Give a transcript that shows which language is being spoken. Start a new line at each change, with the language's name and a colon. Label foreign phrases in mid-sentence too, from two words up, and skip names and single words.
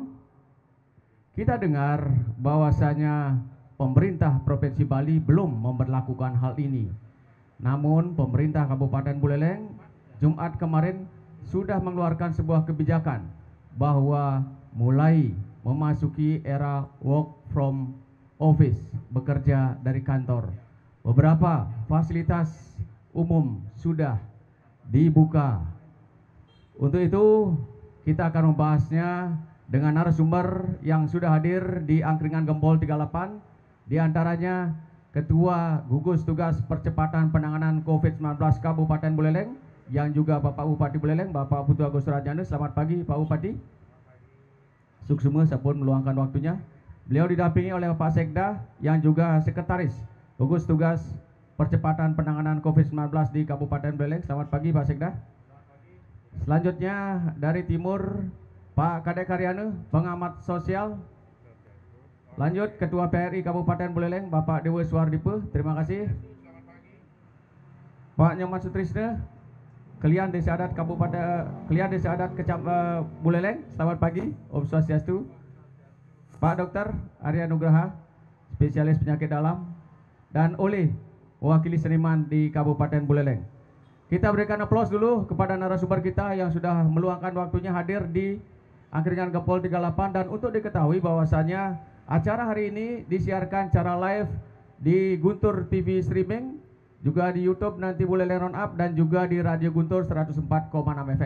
Indonesian: Kita dengar bahwasanya pemerintah Provinsi Bali belum memberlakukan hal ini. Namun pemerintah Kabupaten Buleleng Jumat kemarin sudah mengeluarkan sebuah kebijakan bahwa mulai memasuki era
English: work from office,
Indonesian: bekerja dari kantor. Beberapa fasilitas umum sudah dibuka. Untuk itu kita akan membahasnya dengan narasumber yang sudah hadir di Angkringan Gempol 38, di antaranya Ketua Gugus Tugas Percepatan Penanganan COVID-19 Kabupaten Buleleng, yang juga Bapak Bupati Buleleng, Bapak Putu Agus Rajana. Selamat pagi Pak Bupati.
Balinese: Suksuma sampun
Indonesian: meluangkan waktunya. Beliau didampingi oleh Bapak Sekda yang juga Sekretaris Gugus Tugas Percepatan Penanganan COVID-19 di Kabupaten Buleleng. Selamat pagi Pak Sekda. Selanjutnya dari timur Pak Kadek Karyana, pengamat sosial. Lanjut Ketua PRI Kabupaten Buleleng, Bapak Dewa Suwardipe. Terima kasih. Pak Nyoman Sutrisna, Kelian Desa Adat Buleleng. Selamat pagi.
Balinese: Om Swastiastu.
Indonesian: Pak Dr. Arya Nugraha, spesialis penyakit dalam, dan Oleh, mewakili seniman di Kabupaten Buleleng. Kita berikan aplaus dulu kepada narasumber kita yang sudah meluangkan waktunya hadir di Angkringan Gempol 38. Dan untuk diketahui bahwasanya acara hari ini disiarkan secara live di Guntur TV Streaming, juga di YouTube nanti Buleleng Round Up, dan juga di Radio Guntur 104,6 FM.